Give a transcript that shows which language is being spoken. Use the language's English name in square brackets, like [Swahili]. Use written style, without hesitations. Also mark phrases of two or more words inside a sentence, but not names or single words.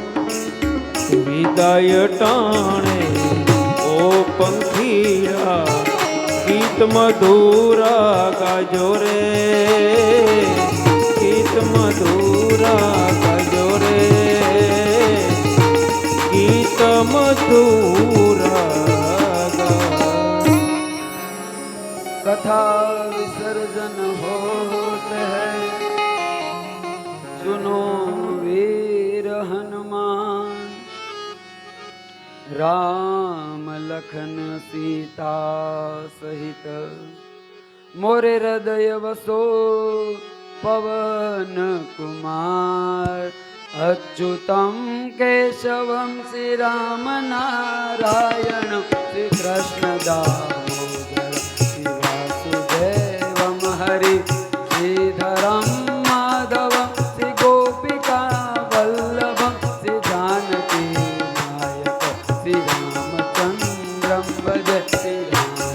[Gujarati] વિદાય ટાણે ઓ પંખીડા ગીત મધુરા ગાજો રે, ગીત મધુરા ગાજો રે, ગીત મધુરા [Hindi] कथा विसर्जन होत है, सुनो वीर हनुमान, राम लखन सीता सहित मोरे हृदय वसो पवन कुमार, [Sanskrit] अच्युतम केशवम श्री राम नारायण श्री कृष्ण दामोदर श्री वासुदेवम हरि श्रीधरम माधवम श्री गोपिका वल्लभम श्री जानकी नायक श्री रामचंद्रम भज श्री राम